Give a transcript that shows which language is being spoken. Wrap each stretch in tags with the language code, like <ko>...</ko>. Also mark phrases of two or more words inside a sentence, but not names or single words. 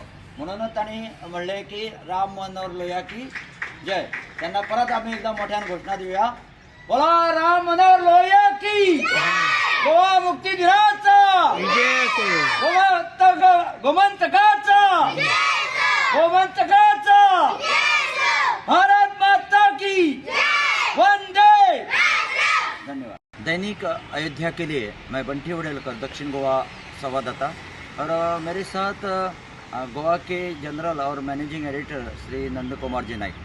<kok>म्हणूनच तांणी म्हणलें की राम मनोहर लोहिया</kok> <hi>की जय.</hi> <kok>त्यांना परत आम्ही एकदा मोठ्यान घोषणा देऊया. बोला राम मनोहर लोहिया की गोवा मुक्ती दिनाचा गोमंतकाचा</kok> <hi>भारत माता की वंदे.</hi> <kok>धन्यवाद.</kok> <hi>दैनिक अयोध्या के लिए मैं बंटी उड़ेलकर, दक्षिण गोवा संवाददाता, और मेरे साथ गोवा के जनरल और मैनेजिंग एडिटर श्री नंद कुमार जी नाइक.</hi>